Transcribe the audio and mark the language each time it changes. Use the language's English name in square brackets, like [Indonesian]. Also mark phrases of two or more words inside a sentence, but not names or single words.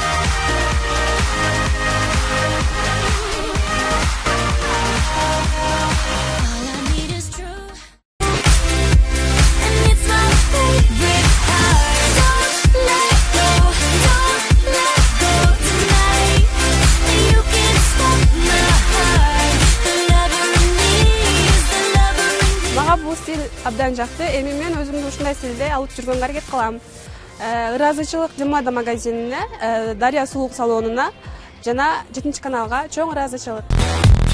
[English] All I need is truth, and it's my favorite part. Don't let go tonight. You can't stop my heart. The lover in me is the lover in me. [Kyrgyz] Мага бул стиль абдан жакты. Эми мен өзүмдү ушундай стилде алып жүргөнгө аракет кылам. Ыраазычылык Жымада магазинине, Дарья сулук салонуна жана 7 каналга чоң ыраазычылык.